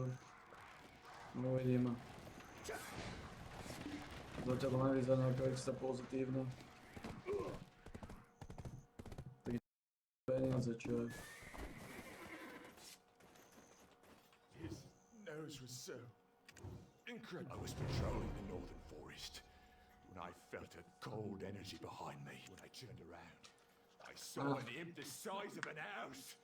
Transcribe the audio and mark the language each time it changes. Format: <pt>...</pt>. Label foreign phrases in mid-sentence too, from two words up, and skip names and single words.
<sk>No uvidíme. Zatiaľ to nevyzerá nejako extra pozitívne. Tak peniaze, čo je.</sk> <en>His nose was so incredible. I was patrolling the northern forest when I felt a cold energy behind me. When I turned around, I saw an imp the size of an house.</en>